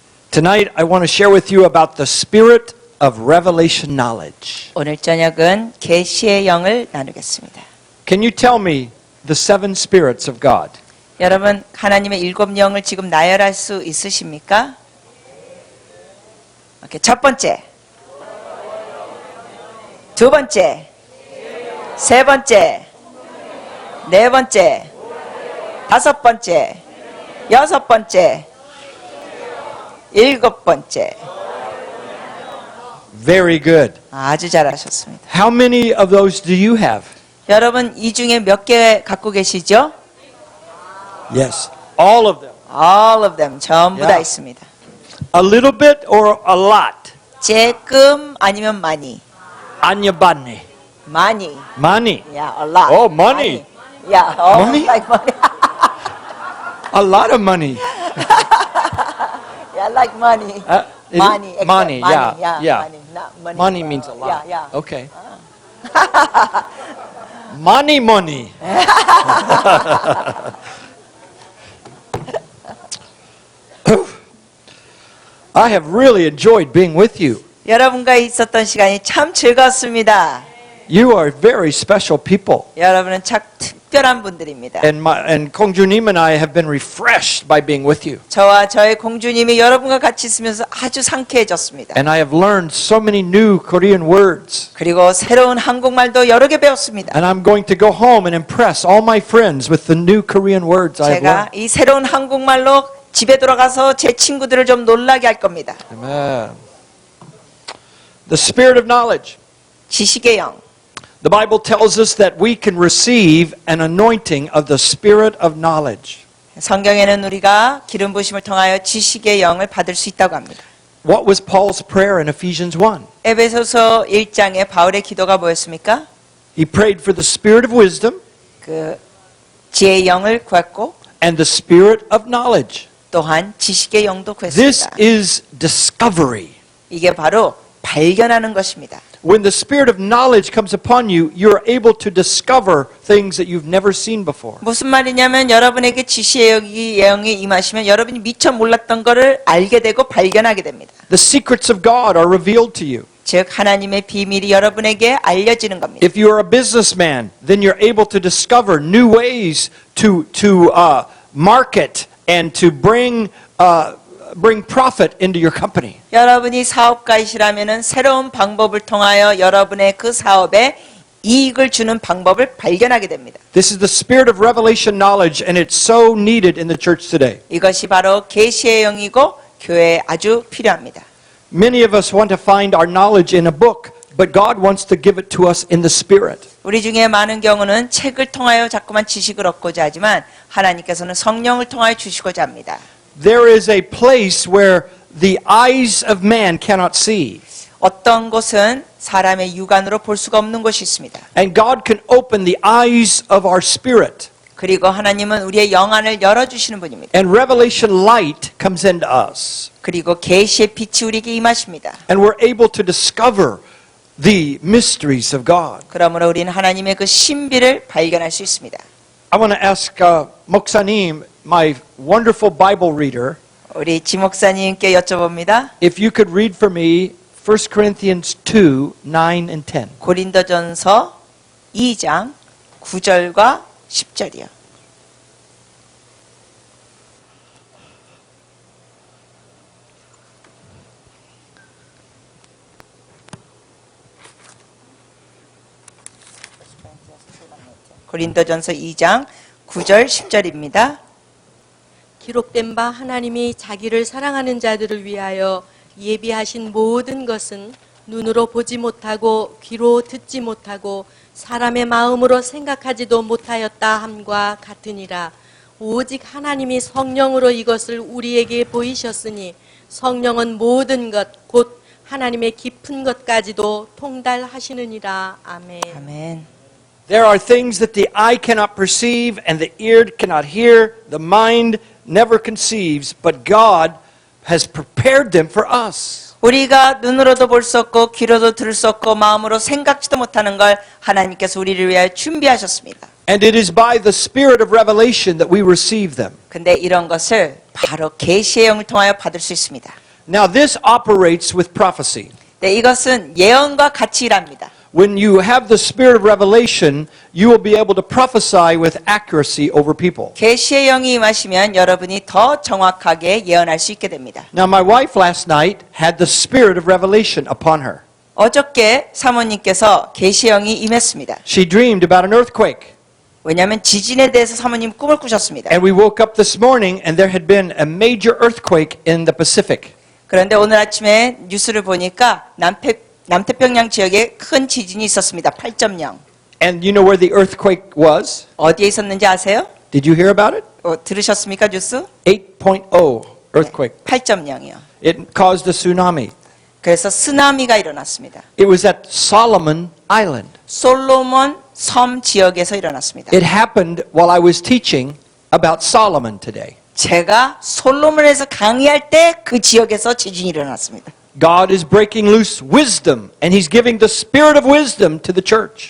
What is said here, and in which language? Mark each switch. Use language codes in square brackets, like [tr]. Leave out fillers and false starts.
[en] Tonight I want to share with you about the spirit of revelation knowledge. [ko] 오늘 저녁은 계시의 영을 나누겠습니다. [en] Can you tell me the seven spirits of God? [ko] 여러분 하나님의 일곱 영을 지금 나열할 수 있으십니까? 오케이, 첫 번째, 두 번째, 세 번째, 네 번째, 다섯 번째, 여섯 번째, 일곱 번째. [en] Very good. [ko] 아주 잘하셨습니다. [en] How many of those do you have? [ko] 여러분 이 중에 몇 개 갖고 계시죠? [en] Yes. All of them. All of them [ko] 전부 다 [en] Yeah. [ko] 있습니다. [en] A little bit or a lot? [ko] 조금 아니면 많이. Anyabani. 많이. [en] Money. Yeah, a lot. Oh, money. Yeah, oh, Money? like money. A lot of money. Yeah, like money. Is it? Money. except Money, yeah, yeah. Money, not money. Money means a lot. Yeah, yeah. Okay. Money, money. I have really enjoyed being with you. [ko] 여러분과 있었던 시간이 참 즐거웠습니다. [en] You are very special people. [ko] 여러분은 참 특별한 분들입니다. [en] And Kongjunim and I have been refreshed by being with you. [ko] 저와 저의 공주님이 여러분과 같이 있으면서 아주 상쾌해졌습니다. [en] And I have learned so many new Korean words. [ko] 그리고 새로운 한국말도 여러 개 배웠습니다. [en] And I'm going to go home and impress all my friends with the new Korean words I have [ko] 제가 [en] learned. [ko] 이 새로운 한국말로 집에 돌아가서 제 친구들을 좀 놀라게 할 겁니다. [en] Amen. The spirit of knowledge. [ko] 지식의 영. [en] The Bible tells us that we can receive an anointing of the spirit of knowledge. [ko] 성경에는 우리가 기름 부심을 통하여 지식의 영을 받을 수 있다고 합니다. [en] What was Paul's prayer in Ephesians 1? [ko] 에베소서 1장에 바울의 기도가 뭐였습니까? [en] He prayed for the spirit of wisdom [ko] 그 지혜의 영을 구했고 [en] and the spirit of knowledge. [ko] 또한 지식의 영도 [en] This [ko] 구했습니다. [en] is discovery. [ko] 이게 바로 발견하는 것입니다. [en] When the spirit of knowledge comes upon you, you're able to discover things that you've never seen before. [ko] 무슨 말이냐면 여러분에게 지식의 영이 임하시면 여러분이 미처 몰랐던 것을 알게 되고 발견하게 됩니다. [en] The secrets of God are revealed to you. [ko] 즉 하나님의 비밀이 여러분에게 알려지는 겁니다. [en] If you're a businessman, then you're able to discover new ways to market and to bring bring profit into your company. [ko] 여러분이 사업가이시라면은 새로운 방법을 통하여 여러분의 그 사업에 이익을 주는 방법을 발견하게 됩니다. [en] This is the spirit of revelation knowledge, and it's so needed in the church today. [ko] 이것이 바로 계시의 영이고 교회에 아주 필요합니다. [en] Many of us want to find our knowledge in a book, but God wants to give it to us in the spirit. [ko] 우리 중에 많은 경우는 책을 통하여 자꾸만 지식을 얻고자 하지만 하나님께서는 성령을 통하여 주시고자 합니다. [en] There is a place where the eyes of man cannot see. [ko] 어떤 곳은 사람의 육안으로 볼 수가 없는 곳이 있습니다. [en] And God can open the eyes of our spirit. [ko] 그리고 하나님은 우리의 영안을 열어주시는 분입니다. [en] And revelation light comes into us. [ko] 그리고 계시의 빛이 우리에게 임하십니다. [en] And we're able to discover the mysteries of God. [ko] 그러므로 우리는 하나님의 그 신비를 발견할 수 있습니다. [en] I want to ask Moksanim, my wonderful Bible reader, [ko] 우리 지 목사님께 여쭤봅니다. [en] if you could read for me 1 Corinthians 2, 9 and 10. [ko] 고린도전서 2장 9절과 10절이요. 고린도전서 2장 9절 10절입니다. 기록된 바 하나님이 자기를 사랑하는 자들을 위하여 예비하신 모든 것은 눈으로 보지 못하고 귀로 듣지 못하고 사람의 마음으로 생각하지도 못하였다 함과 같으니라. 오직 하나님이 성령으로 이것을 우리에게 보이셨으니 성령은 모든 것 곧 하나님의 깊은 것까지도 통달하시느니라. 아멘. 아멘. [en] There are things that the eye cannot perceive and the ear cannot hear, the mind never conceives, but God has prepared them for us. [ko] 우리가 눈으로도 볼 수 없고 귀로도 들을 수 없고 마음으로 생각지도 못하는 걸 하나님께서 우리를 위하여 준비하셨습니다. [en] And it is by the spirit of revelation that we receive them. [ko] 근데 이런 것을 바로 계시의 영을 통하여 받을 수 있습니다. [en] Now this operates with prophecy. [ko] 네, 이것은 예언과 같이 일합니다. [en] When you have the spirit of revelation, you will be able to prophesy with accuracy over people. [ko] 계시의 영이 임하시면 여러분이 더 정확하게 예언할 수 있게 됩니다. [en] Now my wife last night had the spirit of revelation upon her. [ko] 어저께 사모님께서 계시의 영이 임했습니다. [en] She dreamed about an earthquake. [ko] 왜냐하면 지진에 대해서 사모님 꿈을 꾸셨습니다. [en] And we woke up this morning and there had been a major earthquake in the Pacific. [ko] 그런데 오늘 아침에 뉴스를 보니까 남태평양 지역에 큰 지진이 있었습니다. [en] 8.0. And you know where the earthquake was? [ko] 어디에 있었는지 아세요? [en] Did you hear about it? [ko] 들으셨습니까 뉴스? [en] 8.0 earthquake. [ko] 8.0이요. [en] It caused a tsunami. [ko] 그래서 쓰나미가 일어났습니다. [en] It was at Solomon Island. [ko] 솔로몬 섬 지역에서 일어났습니다. [en] It happened while I was teaching about Solomon today. [ko] 제가 솔로몬에서 강의할 때 그 지역에서 지진이 일어났습니다. [en] God is breaking loose wisdom and He's giving the spirit of wisdom to the church.